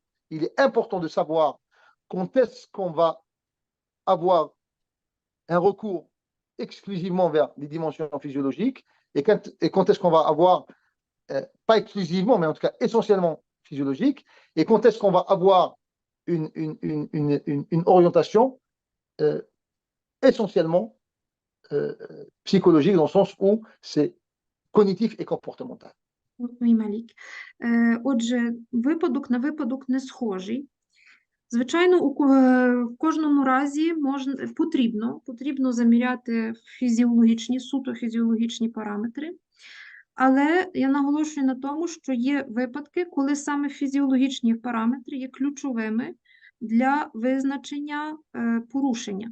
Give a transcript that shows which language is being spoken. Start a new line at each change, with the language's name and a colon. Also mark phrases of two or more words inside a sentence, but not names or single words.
French: Il est important de savoir quand est-ce qu'on va avoir un recours exclusivement vers les dimensions physiologiques et quand est-ce qu'on va avoir, pas exclusivement, mais en tout cas essentiellement physiologique, et quand est-ce qu'on va avoir une orientation essentiellement psychologique, dans le sens où c'est cognitif et comportemental.
Ukrainian: Ой, Малік. Отже, випадок на випадок не схожий. Звичайно, в кожному разі потрібно заміряти суто фізіологічні параметри, але я наголошую на тому, що є випадки, коли саме фізіологічні параметри є ключовими для визначення порушення.